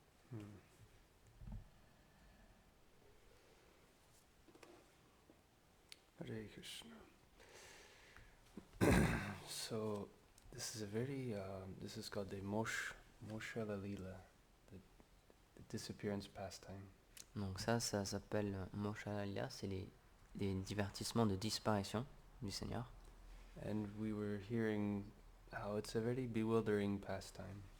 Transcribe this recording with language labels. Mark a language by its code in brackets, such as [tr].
[en] Hare Krishna. So this is a very, this is called the Moshe Lila, the disappearance pastime. [fr] Donc ça s'appelle Moshalaya, c'est les divertissements de disparition du Seigneur. [en] And we were hearing how it's a very bewildering pastime.